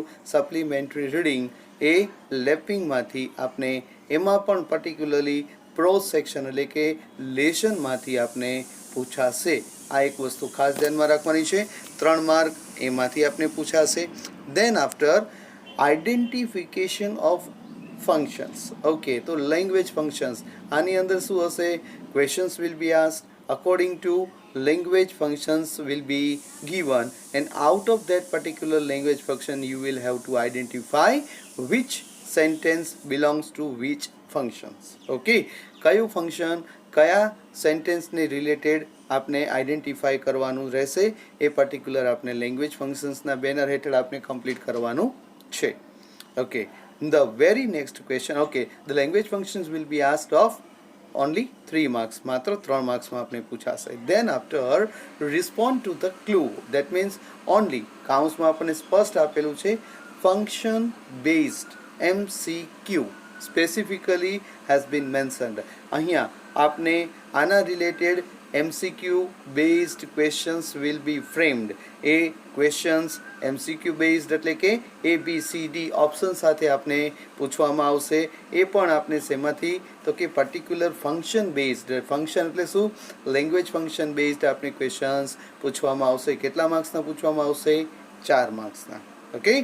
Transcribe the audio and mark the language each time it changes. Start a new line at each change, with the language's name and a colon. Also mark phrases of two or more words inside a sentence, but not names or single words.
English: supplementary reading
Gujarati: એ લેપિંગમાંથી આપને એમાં પણ પર્ટિક્યુલરલી
English: prose section
Gujarati: એટલે કે લેશનમાંથી આપને પૂછાશે. આ એક વસ્તુ ખાસ ધ્યાનમાં રાખવાની છે. 3 માર્ક એમાંથી આપને પૂછાશે.
English: then after identification of functions.
Gujarati: ઓકે, તો
English: language functions
Gujarati: આની અંદર શું હશે?
English: questions will be asked according to language functions will be given, and out of that particular language function you will have to identify which sentence belongs to which functions.
Gujarati: Okay, કયું ફંક્શન કયા સેન્ટેન્સને રિલેટેડ આપને આઈડેન્ટિફાઈ કરવાનું રહેશે, એ પર્ટિક્યુલર આપને
English: language functionsના
Gujarati: બેનર હેઠળ આપને કમ્પ્લીટ કરવાનું છે.
English: ઓકે, the very next question, okay, the language functions will be asked of only 3 marks,
Gujarati: માત્ર 3 માર્ક્સમાં આપણે પૂછાશે.
English: Then after respond to the clue, that means only
Gujarati: કાઉન્સમાં આપણને સ્પષ્ટ આપેલું છે
English: function based MCQ specifically has been mentioned.
Gujarati: અહીંયા આપને આના
English: રિલેટેડ MCQ based questions will be framed.
Gujarati: એ
English: questions MCQ based
Gujarati: એટલે કે
English: ABCD option
Gujarati: સાથે આપને પૂછવામાં આવશે. એ પણ આપને શેમાંથી? તો કે પર્ટિક્યુલર
English: function based.
Gujarati: ફંક્શન એટલે શું?
English: language function based
Gujarati: આપને ક્વેશ્ચન્સ પૂછવામાં આવશે. કેટલા માર્ક્સના પૂછવામાં આવશે? 4 માર્ક્સના.